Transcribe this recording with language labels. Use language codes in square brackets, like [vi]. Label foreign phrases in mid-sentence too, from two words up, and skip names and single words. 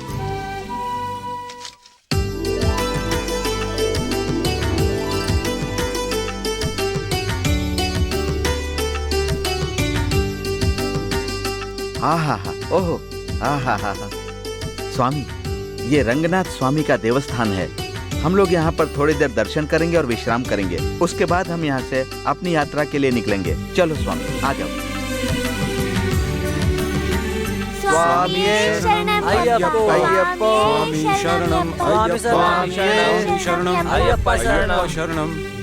[hi] ओहो, स्वामी, ये रंगनाथ स्वामी का देवस्थान है। हम लोग यहाँ पर थोड़ी देर दर्शन करेंगे और विश्राम करेंगे। उसके बाद हम यहाँ से अपनी यात्रा के लिए निकलेंगे। चलो स्वामी, आ जाओ। स्वामी शरणम अय्यप्पा, स्वामी शरणम अय्यप्पा, शरणम अय्यप्पा शरणम। शरणम।